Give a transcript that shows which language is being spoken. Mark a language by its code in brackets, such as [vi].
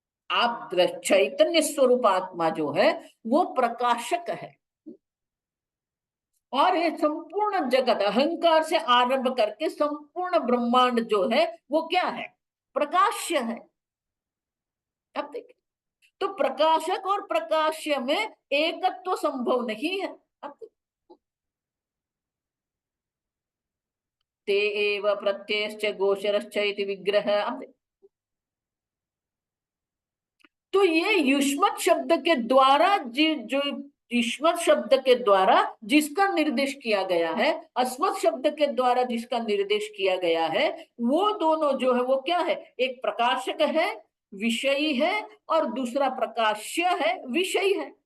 [hi] आप चैतन्य स्वरूप आत्मा जो है वो प्रकाशक है, और ये संपूर्ण जगत अहंकार से आरंभ करके संपूर्ण ब्रह्मांड जो है वो क्या है? प्रकाश्य है। अब देखिए, तो प्रकाशक और प्रकाश्य में एकत्व तो संभव नहीं है। [sa] ते एव प्रत्ययश्च गोचरश्च इति विग्रह। [hi] तो ये युष्मत् शब्द के द्वारा जो युष्मत् शब्द के द्वारा जिसका निर्देश किया गया है, अस्मत् शब्द के द्वारा जिसका निर्देश किया गया है, वो दोनों जो है वो क्या है, एक प्रकाशक है, विषयी है, और दूसरा प्रकाश्य है, विषयी है।